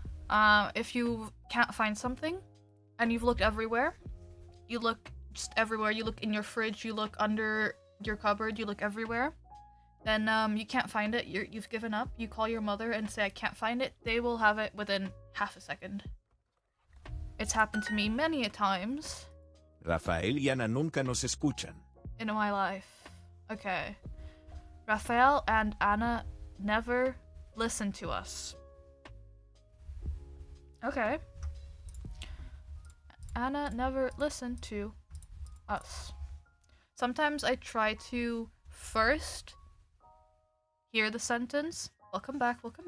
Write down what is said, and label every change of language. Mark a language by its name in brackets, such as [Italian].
[English] If you can't find something, and you've looked everywhere, you look just everywhere, you look in your fridge, you look under your cupboard, you look everywhere, then you can't find it, you've given up, you call your mother and say, I can't find it, they will have it within half a second. It's happened to me many a times. [Spanish] Rafael y Ana nunca nos escuchan. [English] In my life. Okay. Rafael and Anna never listen to us. Okay. Anna never listened to us. Sometimes I try to first hear the sentence. Welcome back.